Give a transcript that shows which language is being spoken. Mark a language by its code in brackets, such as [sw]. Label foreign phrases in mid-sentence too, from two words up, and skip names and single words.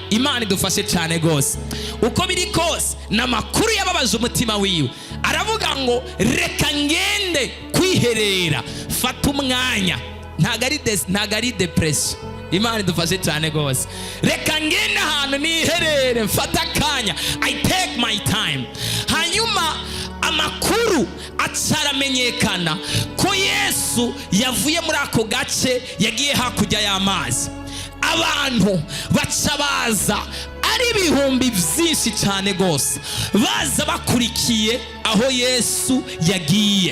[rn] Imana idufashe cyane gose. Uko biri kose n'amakuru yababaje umutima wiwe, aravuga ngo reka ngende kwiherera, fata umwanya. Ntago ari depression. Imana idufashe cyane gose. Reka ngende ahantu niherere, mfata akanya, [en] I take my time. [rn] Hanyuma amakuru acaramenyekana ko Yesu yavuye muri ako gace yagiye hakurya y'amazi. Abantu baca baza ari ibihumbi byinshi cyane gose, baza bakurikiye aho Yesu yagiye.